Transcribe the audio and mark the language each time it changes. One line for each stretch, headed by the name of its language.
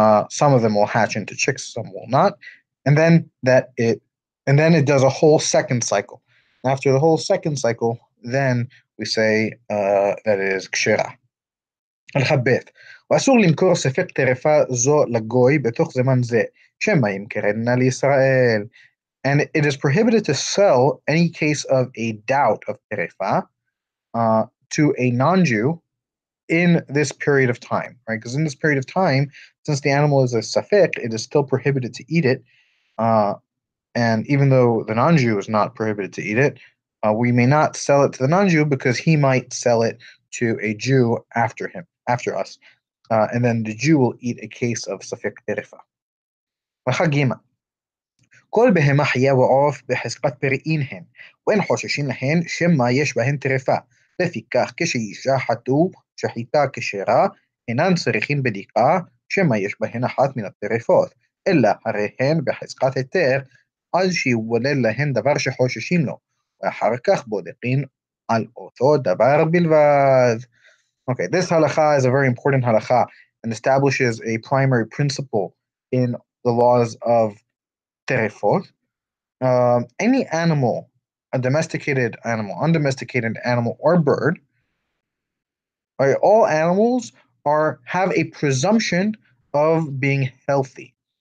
English: Some of them will hatch into chicks, some will not, and then it does a whole second cycle. After the whole second cycle, then we say that it is kshira.
Arabic: الخبيث
Hebrew: ואסור למכור ספק טרפה זו לגוי בתוך זמן זה, שמא ימכרנה לישראל.
English: And it is prohibited to sell any case of a doubt of terefa to a non-Jew in this period of time, right? Because in this period of time, since the animal is a safek, it is still prohibited to eat it. Uh, and even though the non-Jew is not prohibited to eat it, we may not sell it to the non-Jew because he might sell it to a Jew after us. And then the Jew will eat a case of safek terefa.
Hebrew: כל בהמה חיה ועוף בחזקת פריעין הן, ואין חוששים להן שמא יש בהן טרפה. לפיכך כשישחטו שחיטה כשרה, אינן צריכים בדיקה שמא יש בהן אחת מן הטרפות, אלא הרי הן בחזקת היתר, עד שיוולד להן דבר שחוששים לו, ואחר כך בודקים על אותו דבר בלבד.
English: Okay, this halakha is a very important halakha and establishes a primary principle in the laws of terefot. Any animal, a domesticated animal, undomesticated animal, or bird, right, all animals have a presumption of being healthy.